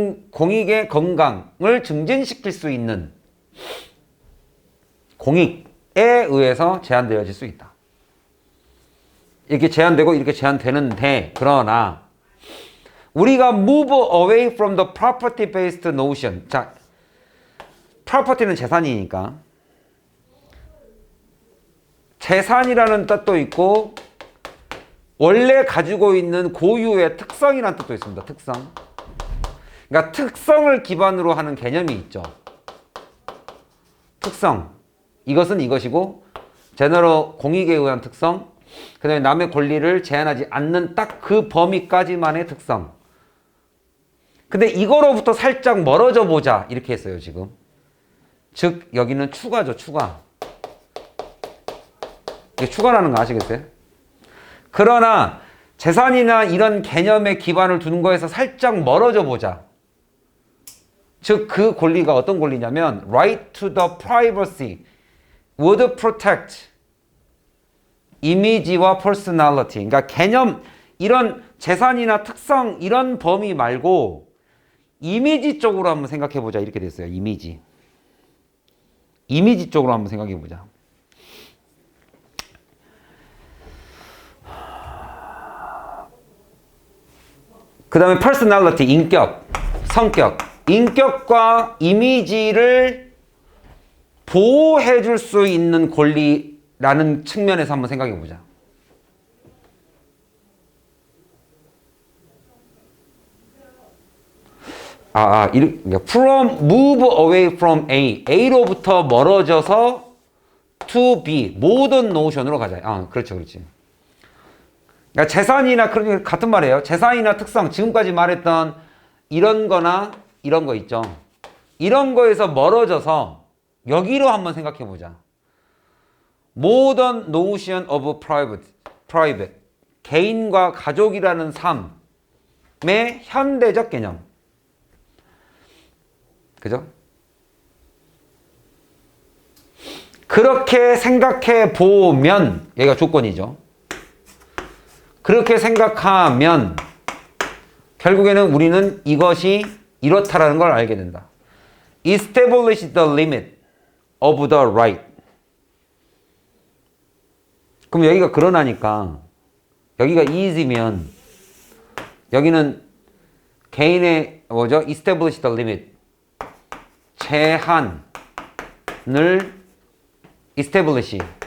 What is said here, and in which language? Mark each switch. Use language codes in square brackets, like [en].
[ko] 공익의 건강을 증진시킬 수 있는 공익에 의해서 제한되어질 수 있다. 이렇게 제한되고 이렇게 제한되는데, 그러나 우리가 [en] move away from the property based notion. [ko] 자, property는 재산이니까 재산이라는 뜻도 있고 원래 가지고 있는 고유의 특성이라는 뜻도 있습니다. 특성. 그러니까 특성을 기반으로 하는 개념이 있죠. 특성. 이것은 이것이고 제너럴 공익에 의한 특성, 그 다음에 남의 권리를 제한하지 않는 딱 그 범위까지만의 특성. 근데 이거로부터 살짝 멀어져 보자 이렇게 했어요. 지금. 즉 여기는 추가죠. 추가. 이게 추가라는 거 아시겠어요? 그러나 재산이나 이런 개념의 기반을 두는 거에서 살짝 멀어져 보자. 즉 그 권리가 어떤 권리냐면 [en] right to the privacy would protect [ko] 이미지와 [en] personality. [ko] 그러니까 개념, 이런 재산이나 특성 이런 범위 말고 이미지 쪽으로 한번 생각해 보자 이렇게 됐어요. 이미지 쪽으로 한번 생각해 보자. 그 다음에 personality, 인격, 성격. 인격과 이미지를 보호해 줄 수 있는 권리라는 측면에서 한번 생각해 보자. [en] from, move away from A. [ko] A로부터 멀어져서 [en] to B. [ko] 모든 노션으로 가자. 그렇죠, 그렇지. 그러니까 재산이나, 같은 말이에요. 재산이나 특성, 지금까지 말했던 이런 거나 이런 거 있죠. 이런 거에서 멀어져서 여기로 한번 생각해 보자. [en] Modern notion of private. [ko] 개인과 가족이라는 삶의 현대적 개념. 그죠? 그렇게 생각해 보면, 여기가 조건이죠. 그렇게 생각하면 결국에는 우리는 이것이 이렇다라는 걸 알게 된다. [en] Establish the limit of the right. [ko] 그럼 여기가 그러나니까 여기가 [en] is [ko] 면 여기는 개인의 뭐죠? [en] Establish the limit. [ko] 제한을 [en] establish.